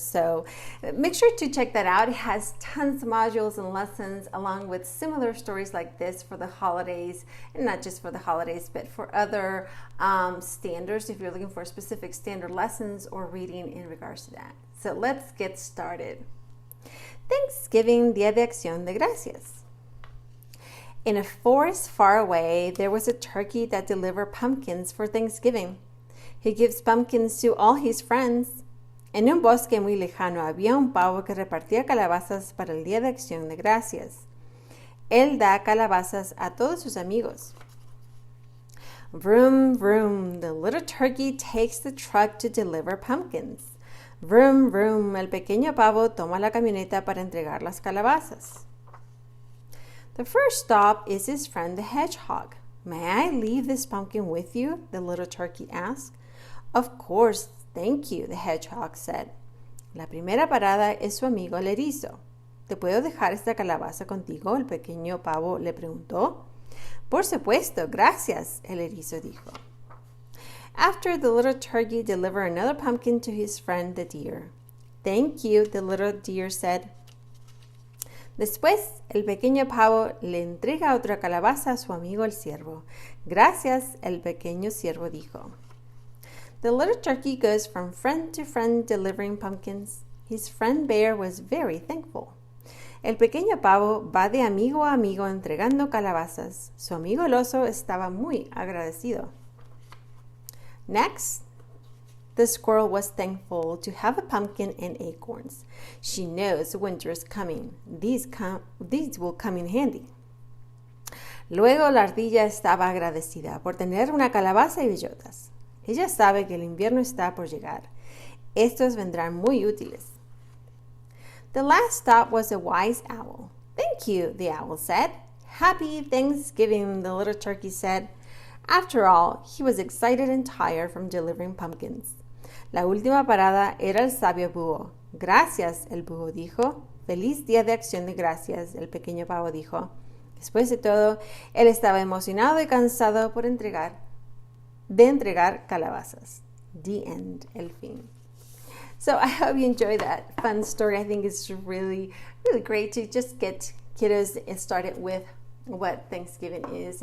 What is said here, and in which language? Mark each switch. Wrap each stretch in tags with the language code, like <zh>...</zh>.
<en>So make sure to check that out. It has tons of modules and lessons along with similar stories like this for the holidays, and not just for the holidays, but for other standards if you're looking for specific standard lessons or reading in regards to that. So let's get started.</en> <es>Thanksgiving, Día de Acción de Gracias.</es> <en>In a forest far away, there was a turkey that delivered pumpkins for Thanksgiving. He gives pumpkins to all his friends.</en> <es>En un bosque muy lejano había un pavo que repartía calabazas para el Día de Acción de Gracias. Él da calabazas a todos sus amigos.</es> <en>Vroom, vroom, the little turkey takes the truck to deliver pumpkins.</en> <es>Vroom, vroom, el pequeño pavo toma la camioneta para entregar las calabazas.</es> <en>The first stop is his friend the hedgehog. May I leave this pumpkin with you? The little turkey asked. Of course, thank you, the hedgehog said.</en> <es>La primera parada es su amigo el erizo. ¿Te puedo dejar esta calabaza contigo? El pequeño pavo le preguntó. Por supuesto, gracias, el erizo dijo.</es> <en>After the little turkey delivered another pumpkin to his friend the deer. Thank you, the little deer said.</en> <es>Después, el pequeño pavo le entrega otra calabaza a su amigo el ciervo. Gracias, el pequeño ciervo dijo.</es> <en>The little turkey goes from friend to friend delivering pumpkins. His friend bear was very thankful.</en> <es>El pequeño pavo va de amigo a amigo entregando calabazas. Su amigo el oso estaba muy agradecido.</es> <en>Next, the squirrel was thankful to have a pumpkin and acorns. She knows winter is coming. These will come in handy.</en> <es>Luego la ardilla estaba agradecida por tener una calabaza y bellotas. Ella sabe que el invierno está por llegar. Estos vendrán muy útiles.</es> <en>The last stop was a wise owl. Thank you, the owl said. Happy Thanksgiving, the little turkey said. After all, he was excited and tired from delivering pumpkins.</en> <es>La última parada era el sabio búho. Gracias, el búho dijo. Feliz Día de Acción de Gracias, el pequeño pavo dijo. Después de todo, él estaba emocionado y cansado de entregar calabazas.</es> <en>The end,</en> <es>el fin.</es> <en>So I hope you enjoy that fun story. I think it's really, really great to just get kiddos started with what Thanksgiving is.</en>